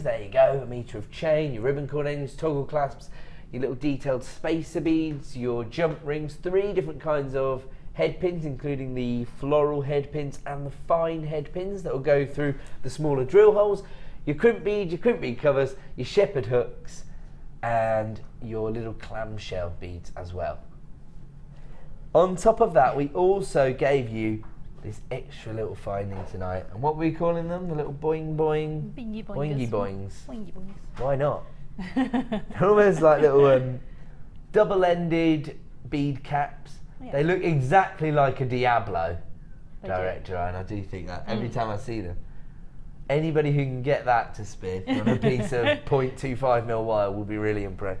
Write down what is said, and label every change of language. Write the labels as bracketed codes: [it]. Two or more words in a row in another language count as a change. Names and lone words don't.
[en] There you go, a metre of chain, your ribbon cord ends, toggle clasps, your little detailed spacer beads, your jump rings, 3 different kinds of head pins, including the floral head pins and the fine head pins that will go through the smaller drill holes, your crimp beads, your crimp bead covers, your shepherd hooks, and your little clamshell beads as well. On top of that, we also gave you this extra little finding tonight. And what were we calling them? The little boing boing? Boingy boingy boings. Boingy boings. Why not? They're almost like little double-ended bead caps Yeah. They look exactly like a Diablo They director, and I do think that every time I see them. Anybody who can get that to spin on a piece of 0.25mm wire will be really impressed.